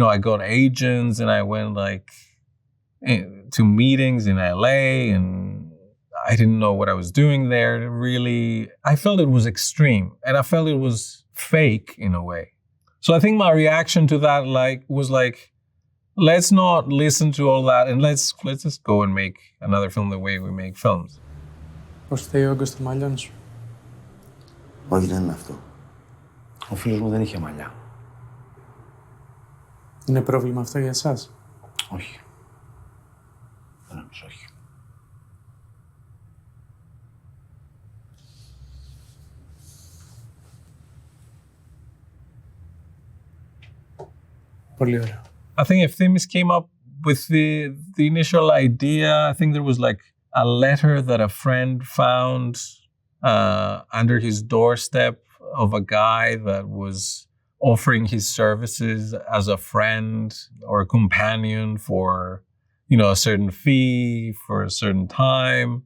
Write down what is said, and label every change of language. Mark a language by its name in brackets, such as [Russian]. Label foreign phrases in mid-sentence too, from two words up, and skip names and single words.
[English] And, I got agents, and I went like, to meetings in LA, and I didn't know what I was doing there. Really, I felt it was extreme, and I felt it was fake in a way. So I think my reaction to that was let's not listen to all that, and let's just go and make another film the way we make films. [Greek] Πώς φταίει ο όγκος στο μαλλιών σου? Όχι, δεν είναι αυτό. Ο φίλος μου δεν είχε μαλλιά. Είναι πρόβλημα αυτό για εσάς? Όχι. Δεν νομίζω, όχι. Πολύ ωραία. [English] I think if Themis came up with the initial idea, I think there was like a letter that a friend found under his doorstep of a guy that was offering his services as a friend or a companion for, a certain fee for a certain time.